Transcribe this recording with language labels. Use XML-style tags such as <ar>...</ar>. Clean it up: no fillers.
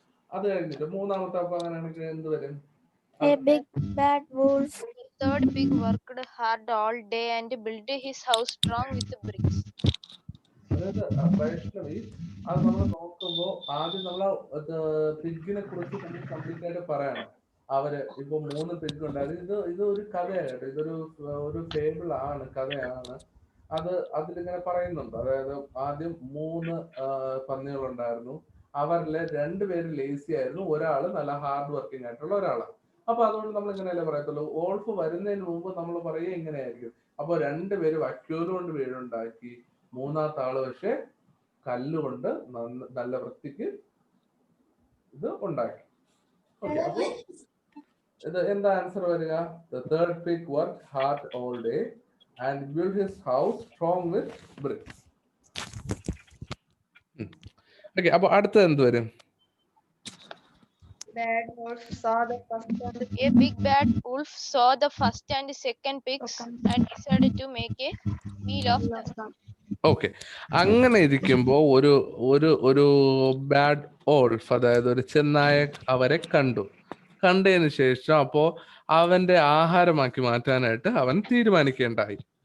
<ml>അത് കഴിഞ്ഞിട്ട് മൂന്നാമത്തെ അപ്പൊ അങ്ങനെയാണെങ്കിൽ എന്ത് വരും?</ml> <en>A big bad wolf. Third pig worked hard all day and built his house strong with bricks.</en> <ml>അതായത് വൈഷ്ണവി, അത് നമ്മൾ നോക്കുമ്പോ ആദ്യം നമ്മൾ പിഗിനെ കുറിച്ച് കംപ്ലീറ്റ് ആയിട്ട് പറയണം. അവര് ഇപ്പൊ 3 പിഗ് ഉണ്ടായിരുന്നു. ഇത് ഒരു കഥയാണ്, ഇതൊരു ഫേബിൾ ആണ്, കഥയാണ്. അതിലിങ്ങനെ പറയുന്നുണ്ട്. അതായത് ആദ്യം 3 പന്നികൾ ഉണ്ടായിരുന്നു. അവരിലെ 2 പേര് ലേസി ആയിരുന്നു, ഒരാള് നല്ല ഹാർഡ് വർക്കിംഗ് ആയിട്ടുള്ള ഒരാളാണ്. അപ്പൊ അതുകൊണ്ട് നമ്മൾ ഇങ്ങനെയല്ലേ പറയത്തുള്ളൂ. ഓൾഫ് വരുന്നതിന് മുമ്പ് നമ്മൾ പറയുക ഇങ്ങനെയായിരിക്കും. അപ്പൊ 2 പേര് വക്യൂര് കൊണ്ട് വീടുണ്ടാക്കി, മൂന്നാമത്തെ ആള് പക്ഷെ കല്ലുകൊണ്ട് നല്ല വൃത്തിക്ക് ഇത് ഉണ്ടാക്കി. ഓക്കെ, അപ്പൊ ഇത് എന്താ ആൻസർ വരിക?</ml> <en>The third pig worked hard all day and built his house strong with bricks.</en> <ml>Okay, അപ്പൊ അടുത്തത് എന്ത് വരും?</ml> <en>Bad wolf saw the first and A big bad wolf saw the first and second pigs and decided to make a meal of them.</en> <ml>Okay, അങ്ങനെ ഇരിക്കുമ്പോ ഒരു bad ഓൾഫ്, അതായത് ഒരു ചെന്നായ അവരെ കണ്ടതിന് ശേഷം അപ്പോ അവന്റെ ആഹാരമാക്കി മാറ്റാനായിട്ട് അവൻ തീരുമാനിക്കേണ്ടായി.</ml>